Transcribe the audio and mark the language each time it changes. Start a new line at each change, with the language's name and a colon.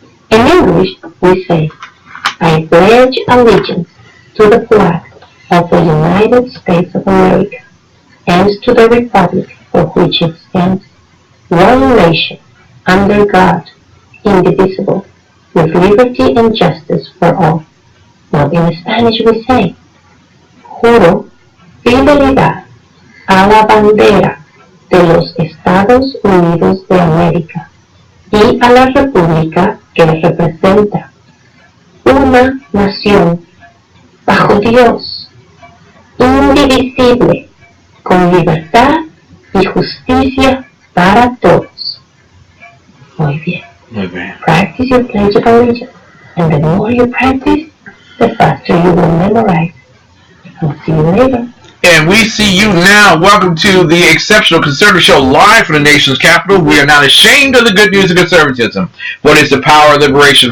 English: In English, we say, I pledge allegiance to the flag of the United States of America and to the republic for which it stands, one nation, under God, indivisible, with liberty and justice for all. Now in Spanish we say,
Spanish: juro fidelidad a la bandera de los Estados Unidos de América y a la república que representa, una nación bajo Dios, indivisible, con libertad y justicia para todos. Muy bien. Muy bien.
English: Practice your Pledge of Allegiance, and the more you practice, the faster you will memorize. I'll see you later. And we see you now. Welcome to the Exceptional Conservative Show, live from the nation's capital. We are not ashamed of the good news of conservatism. What is the power of liberation?